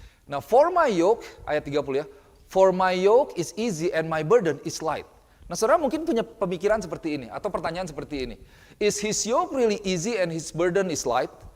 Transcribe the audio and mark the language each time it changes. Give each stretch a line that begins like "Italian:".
English: Nah, for my yoke,
Indonesian: ayat 30 ya,
English: for my yoke is easy and my burden is light.
Indonesian: Nah, saudara mungkin punya pemikiran seperti ini, atau pertanyaan seperti ini.
English: Is His yoke really easy and His burden is light?